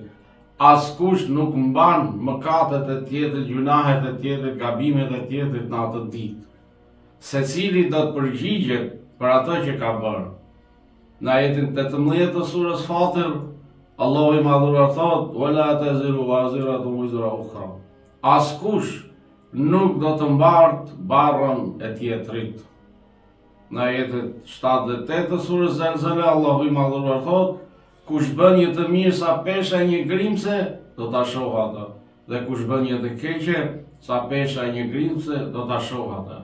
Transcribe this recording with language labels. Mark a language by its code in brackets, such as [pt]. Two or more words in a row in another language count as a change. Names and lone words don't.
[sq] Askush nuk mban mëkatet e tjetrit, gjunahet e tjetrit, gabimet e tjetrit në atë ditë. Secili do të përgjigjet për atë që ka bërë. Në ajetin 18 të surës Fatir, Allahu i madhruar thot: [ar] "وَلَا تَزِرُ وَازِرَةٌ وِزْرَ أُخْرَىٰ." [sq] Askush nuk do të mbart barrën e tjetrit. Në ajetin 7 dhe 8 të surës Zelzele, Allahu i madhruar thot: "Kush bën një të mirë sa pesha e një grimse, do ta shohë atë, dhe kush bën një të keqe sa pesha e një grimse, do ta shohë atë."